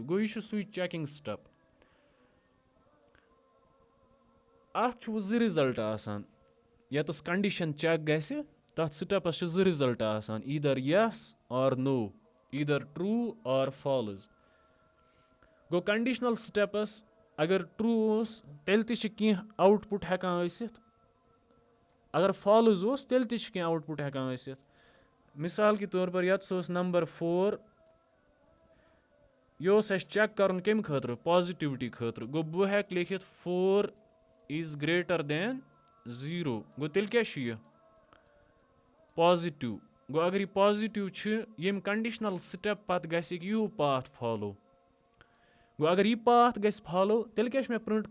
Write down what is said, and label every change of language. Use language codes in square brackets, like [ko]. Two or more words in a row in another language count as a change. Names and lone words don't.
[ks] گوٚو یہِ چھُ سُے [en] checking step. [ks] اَتھ چھُ وۄنۍ 2 رِزَلٹ آسان ییٚتَس کَنڈِشَن چیک گژھِ تَتھ سِٹٮ۪پَس چھِ 2 رِزَلٹ آسان ایٖدھر [en] yes or no [ks] ایٖدھر [en] true or false. [ks] گوٚو کَنڈِشنَل سِٹٮ۪پَس اگر ٹرٛوٗ اوس تیٚلہِ تہِ چھِ کینٛہہ آوُٹ پُٹ ہٮ۪کان ٲسِتھ اگر فالٕز اوس تیٚلہِ تہِ چھِ کینٛہہ آوُٹ پُٹ ہٮ۪کان ٲسِتھ. [ur] مِثال کے طور پر [ks] یَتَس اوس نمبر 4 یہِ اوس اَسہِ چیک کَرُن کَمہِ خٲطرٕ پازِٹِوِٹی خٲطرٕ گوٚو بہٕ ہٮ۪کہٕ لیکھِتھ 4 [en] is greater than [ks] 0 گوٚو تیٚلہِ کیٛاہ چھُ یہِ پازِٹِو گوٚو اگر یہِ پازِٹِو چھِ ییٚمہِ کَنڈِشنَل سِٹٮ۪پ پَتہٕ گژھِ یِہِو [en] path follow [ks] گوٚو اگر یہِ پاتھ گژھِ فالو تیٚلہِ کیٛاہ چھُ مےٚ پرٛنٛٹ